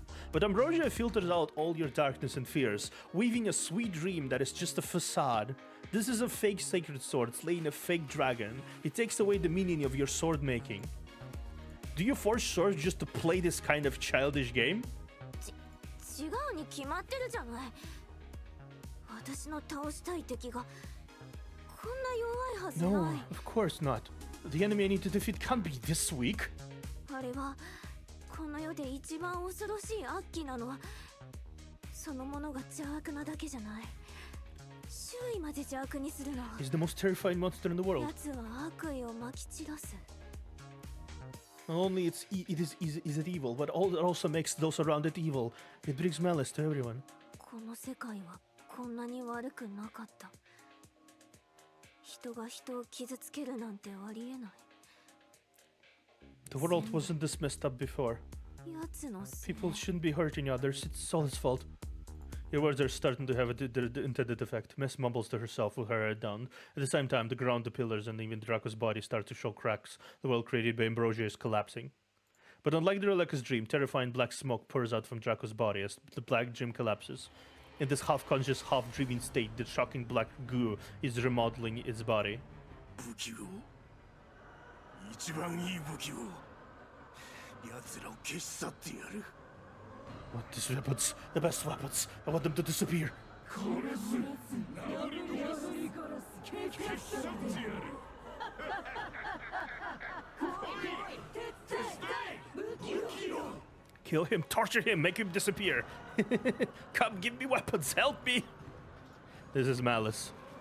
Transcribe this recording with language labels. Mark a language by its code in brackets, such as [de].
[en] But Ambrosia filters out all your darkness and fears, weaving a sweet dream that is just a facade. This is a fake sacred sword slaying a fake dragon. It takes away the meaning of your sword making. Do you forge swords just to play this kind of childish game? [ja] 違うに決まってるじゃない。私の倒したい敵がこんな弱いはず [en] No, [ja] ない。 [en] of course not. The enemy I need to defeat can't be this weak. [ja] あれはこの世で一番恐ろしい悪鬼なのはそのものが邪悪なだけじゃない。周囲まで邪悪にするの。 [en] He's the most terrifying monster in the world. [ja] 奴は悪意をまき散らす。 [en] Not only is it evil, but it also makes those around it evil. It brings malice to everyone. [ja] この世界はこんなに悪くなかった。人が人を傷つけるなんてありえない。 [en] The world wasn't this messed up before. [ja] 奴のせい。 [en] People shouldn't be hurting others. It's all his fault. Your words are starting to have the intended effect. Mess mumbles to herself with her head down. At the same time, the ground, the pillars, and even Draco's body start to show cracks. The world created by Ambrosia is collapsing. But unlike the Relica's dream, terrifying black smoke pours out from Draco's body as the black gem collapses. In this half-conscious, half-dreaming state, the shocking black goo is remodeling its body. [ja] 武器を一番いい武器を奴らを消し去ってやる [en] I want these weapons, the best weapons. I want them to disappear. Kill him, torture him, make him disappear. Come, give me weapons, help me. This is Malice.